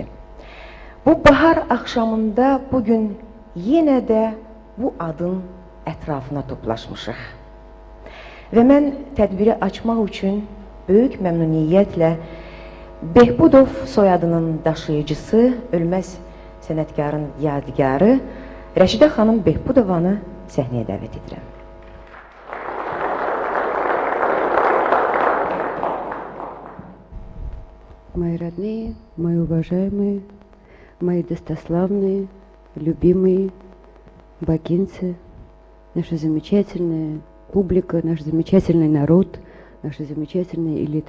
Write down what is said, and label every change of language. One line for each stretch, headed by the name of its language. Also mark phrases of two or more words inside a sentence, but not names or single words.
Azerbaijani: Bu bahar axşamında bugün yenə də bu adın ətrafına toplaşmışıq. Və mən tədbiri açmaq üçün böyük məmnuniyyətlə Behbudov soyadının daşıyıcısı, ölməz sənətkarın yadigarı Rəşidə xanım Behbudovanı səhnəyə dəvət edirəm.
Russian: Мои родные, мои уважаемые, мои достославные, любимые бакинцы, наша замечательная публика, наш замечательный народ, наша замечательная элита.